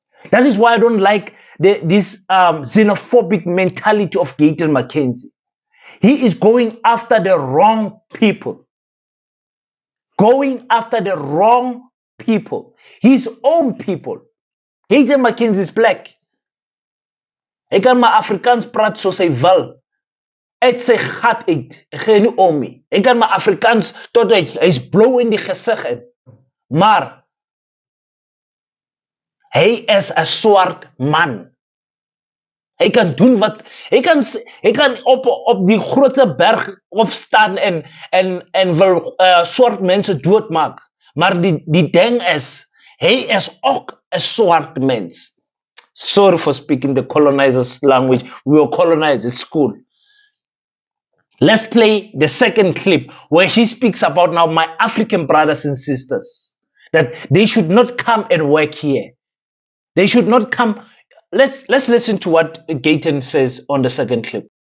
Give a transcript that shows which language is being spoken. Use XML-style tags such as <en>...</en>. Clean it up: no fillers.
<en>That is why I don't like this xenophobic mentality of Gayton Mckenzie. He is going after the wrong people. Going after the wrong people. His own people. Gayton Mckenzie is black.</en> <af>Ek kan maar Afrikaans praat soos hy wil. Uit sy gat uit. Ek gee nie om nie. Ek kan maar Afrikaans tot hy's blou in die gesig in. Maar hy is 'n swart man. Hy kan doen wat hy kan op die grootste berg opstaan en wil swart mense doodmaak. Maar die ding is, hy is ook 'n swart mens.</af> <en>Sorry for speaking the colonizers' language. We were colonized at school. Let's play the second clip where he speaks about now my African brothers and sisters, that they should not come and work here. They should not come. Let's listen to what Gayton says on the second clip.</en>